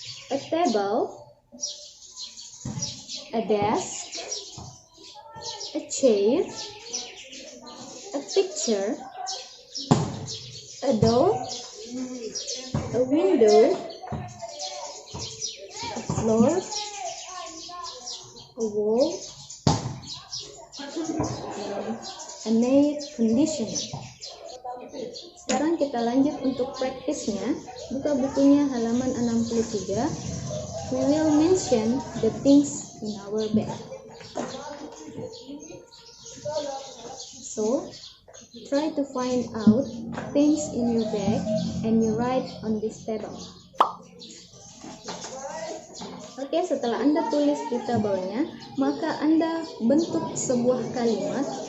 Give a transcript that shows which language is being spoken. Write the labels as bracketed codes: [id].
[en] a table, a desk, a chair, a picture, a door, a window, a floor, a wall, and a air conditioner. [id] Sekarang kita lanjut untuk praktisnya. Buka bukunya halaman 63. [en] We will mention the things in our bag. So, try to find out things in your bag and you write on this table. [id] Oke, setelah Anda tulis di tabelnya, maka Anda bentuk sebuah kalimat.